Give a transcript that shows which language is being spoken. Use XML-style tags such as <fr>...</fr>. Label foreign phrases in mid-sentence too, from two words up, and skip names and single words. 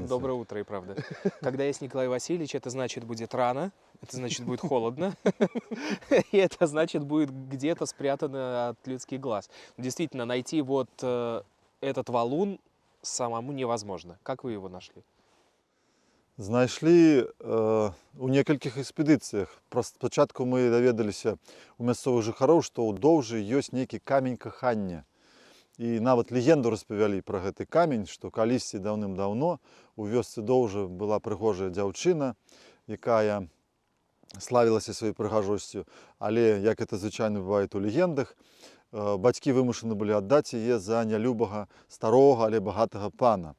<ru>Доброе утро, и правда. Когда есть Николай Васильевич, это значит будет рано, это значит будет холодно, и это значит будет где-то спрятано от людских глаз. Действительно, найти вот этот валун самому невозможно. Как вы его нашли?</ru> <be>Знайшлі у некалькіх экспедыцыях. Спачатку мы даведаліся у мясцовых жыхароў, што ў Доўжы ёсць нейкі камень кахання. І нават легенду распавялі пра гэты камень, што калісьці даўным-даўно у вёсцы Доўжа была прыгожая дзяўчына, якая славілася сваёй прыгажосцю, але, як это звычайна бывае у легендах, бацькі вымушаны былі аддаць яе за нялюбага старога, але багатага пана.</be>